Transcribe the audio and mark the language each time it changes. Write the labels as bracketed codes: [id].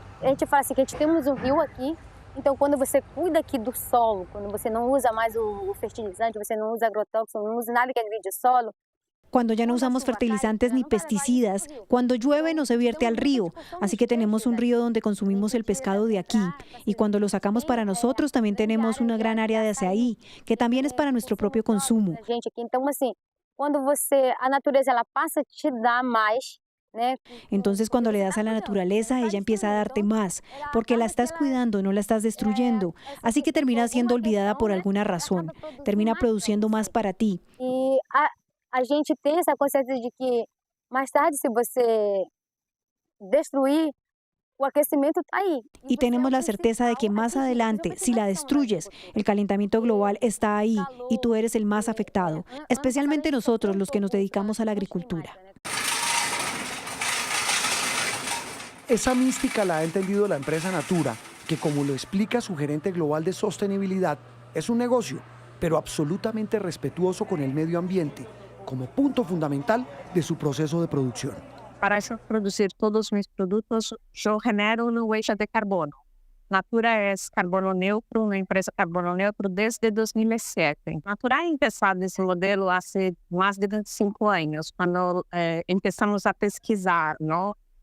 [pt] A gente fala assim que a gente temos rio aqui, então quando você cuida aqui do solo, quando você não usa mais o fertilizante, você não usa agrotóxico, não usa nada que agride o solo. [es] Cuando ya no usamos fertilizantes ni pesticidas, cuando llueve no se vierte al río, así que tenemos un río donde consumimos el pescado de aquí. Y cuando lo sacamos para nosotros también tenemos una gran área de açaí, que también es para nuestro propio consumo. [pt] Gente aqui, então assim, quando você a natureza ela passa a te dar mais. [es] Entonces cuando le das a la naturaleza, ella empieza a darte más, porque la estás cuidando, no la estás destruyendo. Así que termina siendo olvidada por alguna razón, termina produciendo más para ti. [pt] E a gente tem essa consciência de que mais tarde, se você destruir, o [es] aquecimiento está ahí. Y tenemos la certeza de que más adelante, si la destruyes, el calentamiento global está ahí y tú eres el más afectado, especialmente nosotros los que nos dedicamos a la agricultura. Esa mística la ha entendido la empresa Natura, que como lo explica su gerente global de sostenibilidad, es un negocio, pero absolutamente respetuoso con el medio ambiente, como punto fundamental de su proceso de producción. [pt] Para eu produzir todos os meus produtos, eu genero uma [es] huella [pt] de carbono. Natura é carbono neutro, uma empresa carbono neutro desde 2007. Natura [es] ha empezado [pt] esse modelo há mais de 25 anos, quando começamos a pesquisar, não?